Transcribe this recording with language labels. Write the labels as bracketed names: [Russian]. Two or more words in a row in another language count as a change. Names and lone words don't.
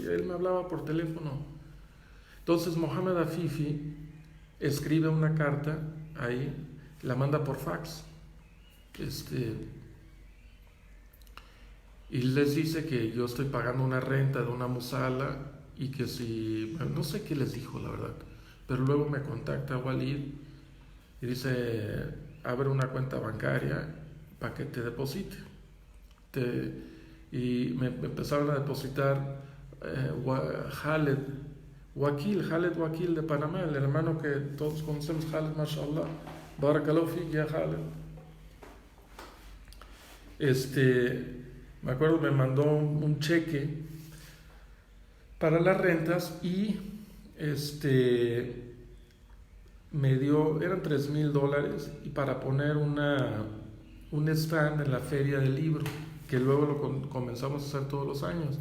[Spanish] Él me hablaba por teléfono. Entonces Mohamed Afifi escribe una carta ahí, la manda por fax, y les dice que yo estoy pagando una renta de una musala, y que no sé qué les dijo, la verdad, pero luego me contacta Walid y dice, abre una cuenta bancaria para que te deposite. Y me empezaron a depositar Khaled Wakil de Panamá, el hermano que todos conocemos, Khaled, [Arabic] ما شاء الله، بارك الله فيك يا خالد. [Spanish] Me acuerdo, me mandó un cheque para las rentas, y me dio, eran $3,000, y para poner un stand en la feria del libro, que luego lo comenzamos a hacer todos los años.